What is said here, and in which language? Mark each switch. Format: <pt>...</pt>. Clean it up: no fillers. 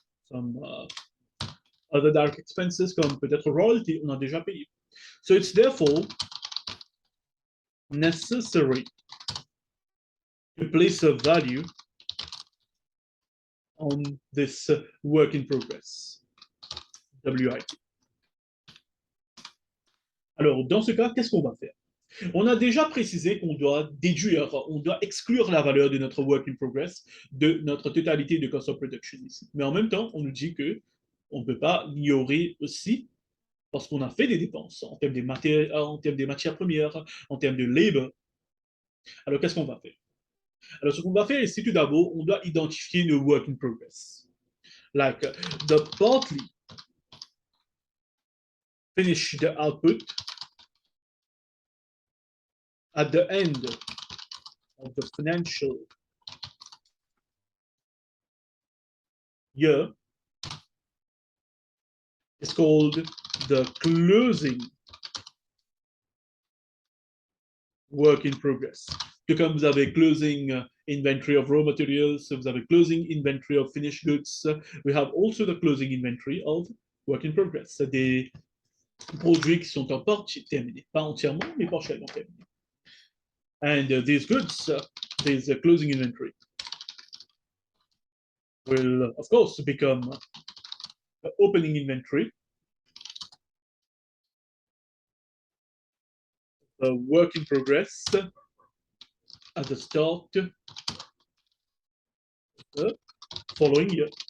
<en>Some other direct expenses</en> <fr>comme peut-être royalty, on a déjà payé.</fr> <en>So it's therefore necessary to place a value on this work in progress, WIP.</en> <fr>Alors, dans ce cas, qu'est-ce qu'on va faire? On a déjà précisé qu'on doit déduire, on doit exclure la valeur de notre work in progress de notre totalité de cost of production ici. Mais en même temps, on nous dit que on ne peut pas l'ignorer aussi parce qu'on a fait des dépenses en termes des matières premières, en termes de labor. Alors, qu'est-ce qu'on va faire? Alors, ce qu'on va faire ici, tout d'abord, on doit identifier nos work in progress.</fr> <en>Like the partly finished output at the end of the financial year is called the closing work in progress.</en> <fr>Tout comme vous avez</fr> <en>closing inventory of raw materials,</en> <fr>vous avez</fr> <en>closing inventory of finished goods, we have also the closing inventory of work in progress.</en> <fr>C'est des produits qui sont en partie terminés, pas entièrement, mais partiellement terminés.</fr> <en>And these goods, this closing inventory, will of course become the opening inventory, the work in progress at the start of the following year.</en>